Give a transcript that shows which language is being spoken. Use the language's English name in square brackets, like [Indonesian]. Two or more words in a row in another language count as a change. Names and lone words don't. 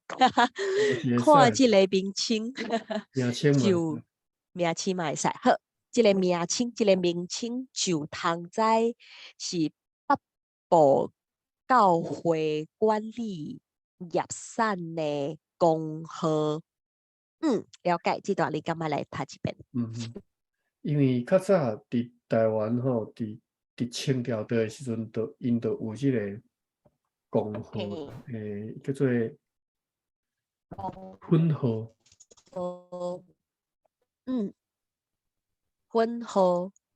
[Min Nan Chinese] 看这个名称，就名称嘛会使。好，这个名称就通知是北部教会管理业产的公号。了解，这段你感觉来读一遍？因为较早伫台湾吼，伫清朝的时阵，因有即个公号，叫做分号。分号。